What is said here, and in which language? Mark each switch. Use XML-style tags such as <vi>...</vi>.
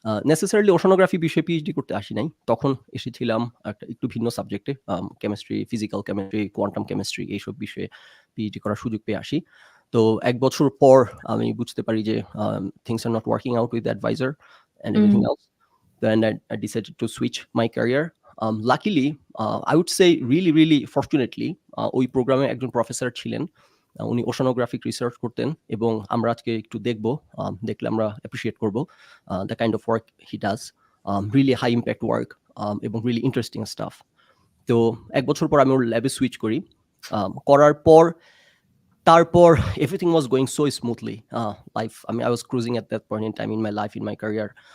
<bn>Necessarily oceanography বিষয়ে PhD করতে আসি নাই। তখন এসেছিলাম একটা একটু ভিন্ন সাবজেক্টে chemistry, physical chemistry, quantum chemistry এইসব বিষয়ে পিএইচডি করার সুযোগ পেয়ে আসি। তো ১ বছর পর আমি বুঝতে পারি যে</bn> <en>Things are not working out with the adviser and everything hmm, else. Then I decided to switch my career. Luckily, I would say really fortunately,</en> <bn>ওই প্রোগ্রামে একজন প্রফেসর ছিলেন। উনি ওশানোগ্রাফিক রিসার্চ করতেন এবং আমরা আজকে একটু দেখব, দেখলে আমরা অ্যাপ্রিশিয়েট করব</bn> <en>The kind of work he does. Really high impact work</en> <bn>এবং</bn> <en>Really interesting stuff.</en> <bn>তো ১ বছর পর আমি ওর ল্যাবে সুইচ করি। করার পর তারপর</bn> <en>Everything was going so smoothly. I was cruising at that point in time in my life, in my career.</en>